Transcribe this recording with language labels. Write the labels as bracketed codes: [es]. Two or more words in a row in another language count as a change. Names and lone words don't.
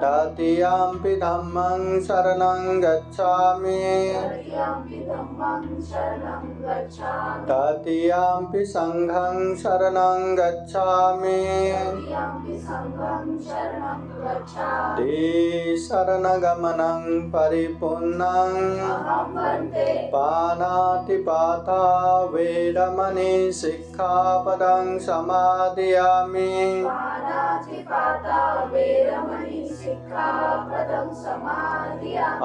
[pi] तृतीयम्पि धम्मं शरणं गच्छामि तृतीयम्पि धम्मं शरणं गच्छामि। तृतीयम्पि संघं शरणं गच्छामि तृतीयम्पि संघं शरणं गच्छामि। शरणगमनं परिपूर्णं अहं वन्दे पानातिपाता वेरमणि सिक्खापदं समादयामि पानातिपाता वेरमणि सिक्खापदं समादयामि।